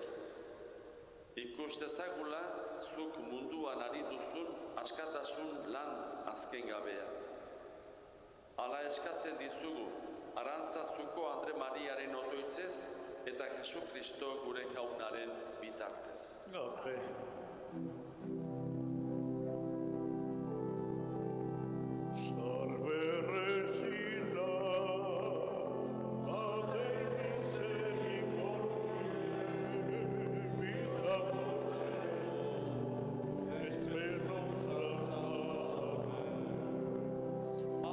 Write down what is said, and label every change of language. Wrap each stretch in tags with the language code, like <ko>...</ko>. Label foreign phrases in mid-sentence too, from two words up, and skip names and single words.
<eu>Ikus dezagula zuk munduan ari duzun askatasun lan azken gabea. Hala eskatzen dizugu, Arantzazuko Andre Mariaren otoitzez eta Jesu Kristo gure jaunaren bitartez. Amen.</eu> <la>Salve Regina, Mater misericordiae, vita nostra, esperanza salve.</la>